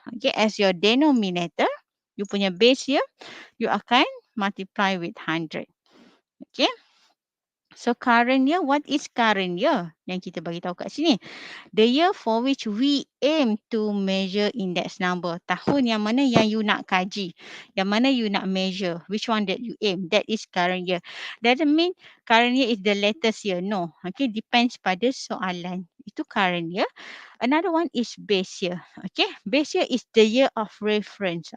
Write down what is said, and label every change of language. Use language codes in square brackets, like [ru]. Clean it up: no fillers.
[en] Okay, as your denominator, you punya base year, you akan multiply with 100. Okay. So current year, what is current year? [ms] Yang kita bagi tahu kat sini. [en] The year for which we aim to measure index number. [ms] Tahun yang mana yang you nak kaji. Yang mana you nak measure. [en] Which one that you aim. That is current year. Doesn't mean current year is the latest year. No. Okay, depends [ms] pada soalan. [en] Itu current year. Another one is base year. Okay, base year is the year of reference.